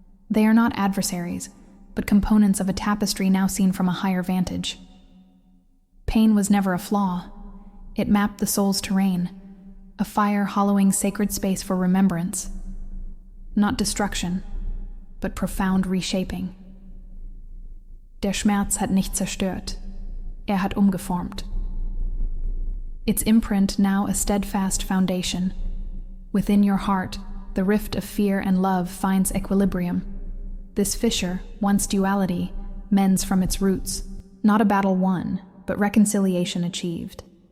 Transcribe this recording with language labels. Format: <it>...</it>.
<en>They are not adversaries, but components of a tapestry now seen from a higher vantage. Pain was never a flaw. It mapped the soul's terrain, a fire hollowing sacred space for remembrance. Not destruction, but profound reshaping.</en> <de>Der Schmerz hat nicht zerstört, hat umgeformt.</de> <en>Its imprint now a steadfast foundation. Within your heart, the rift of fear and love finds equilibrium. This fissure, once duality, mends from its roots, not a battle won, but reconciliation achieved.</en>